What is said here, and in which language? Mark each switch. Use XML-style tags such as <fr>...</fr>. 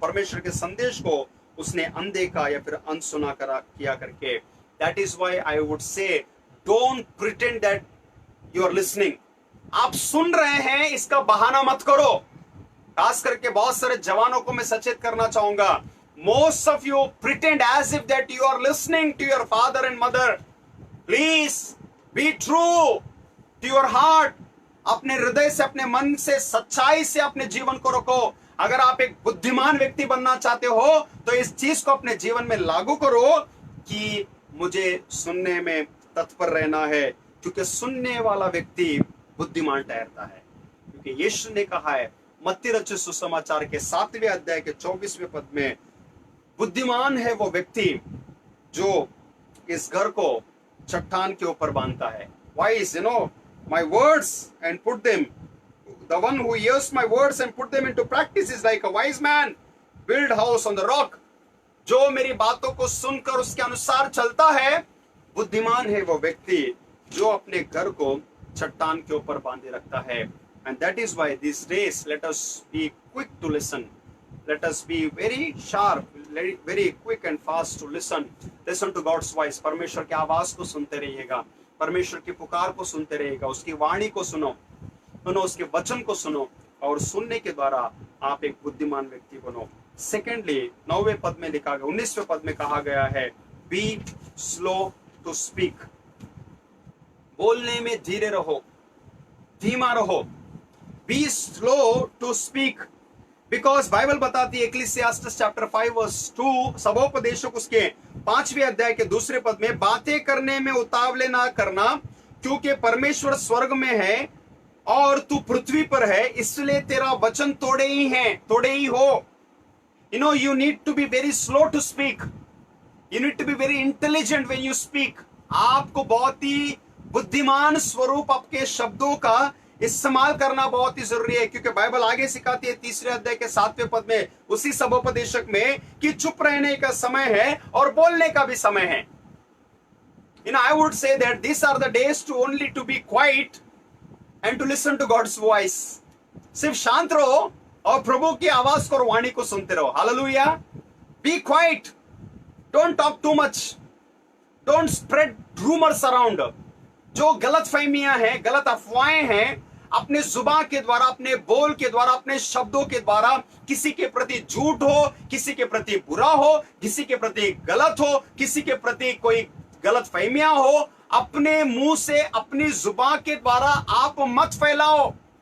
<hi>परमेश्वर के संदेश को उसने अनदेखा या फिर अनसुना किया करके।</hi> <en>That is why I would say, don't pretend that you are listening.</en> <hi>आप सुन रहे हैं इसका बहाना मत करो। खास करके बहुत सारे जवानों को मैं सचेत करना चाहूंगा,</hi> <en>most of you pretend as if that you are listening to your father and mother. Please be true to your heart.</en> <hi>अपने हृदय से, अपने मन से, सच्चाई से अपने जीवन को रखो। अगर आप एक बुद्धिमान व्यक्ति बनना चाहते हो तो इस चीज को अपने जीवन में लागू करो कि मुझे सुनने में तत्पर रहना है, क्योंकि सुनने वाला व्यक्ति बुद्धिमान ठहरता है। क्योंकि यीशु ने कहा है मत्ती रचित सुसमाचार के 7वें अध्याय के 24वें पद में, बुद्धिमान है वो व्यक्ति जो इस घर को चट्टान के ऊपर बांधता है।</hi> <en>Wise, you know, my words and put them, the one who hears my words and put them into practice is like a wise man build house on the rock.</en> <hi>जो मेरी बातों को सुनकर उसके अनुसार चलता है, बुद्धिमान है वो व्यक्ति जो अपने घर को चट्टान के ऊपर बांधे रखता है।</hi> <en>And that is why these days let us be quick to listen. Let us be very sharp, very quick and fast to listen. Listen to God's voice.</en> <hi>परमेश्वर की आवाज को सुनते रहिएगा, परमेश्वर की पुकार को सुनते रहिएगा, उसकी वाणी को सुनो, उसके वचन को सुनो, और सुनने के द्वारा आप एक बुद्धिमान व्यक्ति बनो। सेकेंडली 9वें पद में लिखा गया, 19वें पद में कहा गया है,</hi> <en>Be slow to speak.</en> <hi>बोलने में धीरे रहो, धीमा रहो।</hi> <en>be slow to speak,</en> <hi>because Bible बताती है</hi> <en>Ecclesiastes chapter 5 verse 2,</en> <hi>सबोपदेशक उसके 5वें अध्याय के दूसरे पद में, बातें करने में उतावले ना करना, क्योंकि परमेश्वर स्वर्ग में है और तू पृथ्वी पर है, इसलिए तेरा वचन थोड़े ही हो.</hi> <en>You need to be very slow to speak. You need to be very intelligent when you speak.</en> <hi>आपको बहुत ही बुद्धिमान स्वरूप आपके शब्दों का इस्तेमाल करना बहुत ही जरूरी है, क्योंकि बाइबल आगे सिखाती है 3 अध्याय के 7वें पद में उसी सबोपदेशक में कि चुप रहने का समय है और बोलने का भी समय है.</hi> <en>I would say that these are the days to only to be quiet and to listen to God's voice.</en> <hi>सिर्फ शांत रहो और प्रभु की आवाज को और वाणी को सुनते रहो. Hallelujah.</hi> <en>Be quiet, don't talk too much, don't spread rumours around.</en> <hi>जो गलत फहमियां हैं, गलत अफवाहें हैं, अपने जुबान के द्वारा, अपने बोल के द्वारा, अपने शब्दों के द्वारा किसी के प्रति झूठ हो, किसी के प्रति बुरा हो, किसी के प्रति गलत हो, किसी के प्रति कोई गलत फहमियां हो, अपने मुंह से, अपनी जुबान के द्वारा आप मत फैलाओ.</hi>